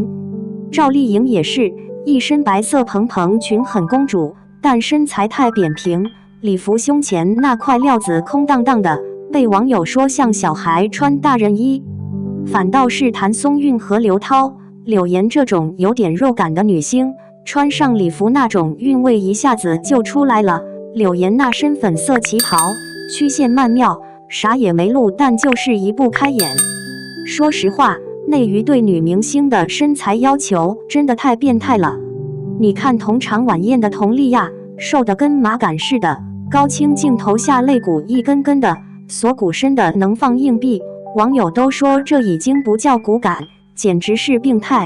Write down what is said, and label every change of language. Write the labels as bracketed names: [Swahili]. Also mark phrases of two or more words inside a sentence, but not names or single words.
[Chinese] 趙麗穎也是一身白色蓬蓬裙，很公主，但身材太扁平，禮服胸前那塊料子空蕩蕩的，被網友說像小孩穿大人衣。反倒是譚松韻和劉濤、柳岩這種有點肉感的女星，穿上禮服那種韻味一下子就出來了。柳岩那身粉色旗袍，曲線曼妙，啥也沒露，但就是一步開眼。說實話，內娛對女明星的身材要求真的太變態了。你看同場晚宴的佟麗婭，瘦得跟麻桿似的，高清鏡頭下肋骨一根根的，鎖骨深的能放硬幣，網友都說這已經不叫骨感，簡直是病態。